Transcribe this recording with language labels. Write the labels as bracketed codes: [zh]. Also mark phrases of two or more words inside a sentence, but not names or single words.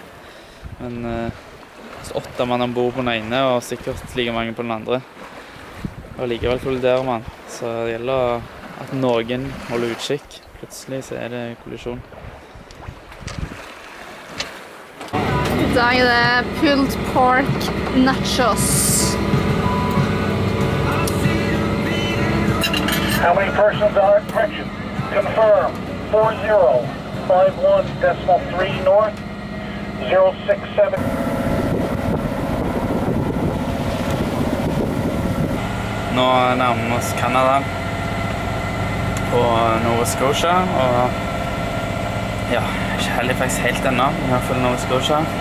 [no] Men så 8 mann ombord på den ene, og sikkert like mange på den andre. Og likevel kolliderer man, så det gjelder at noen holder utkikk. Plutselig så er det kollisjon. Da er det [en] pulled pork nachos. How many persons are at correction? Confirm. 4051.3 north. 067. [no] Nå nærmer vi oss Canada på Nova Scotia, og ja, ikke Halifax helt ennå, i hvert fall Nova Scotia.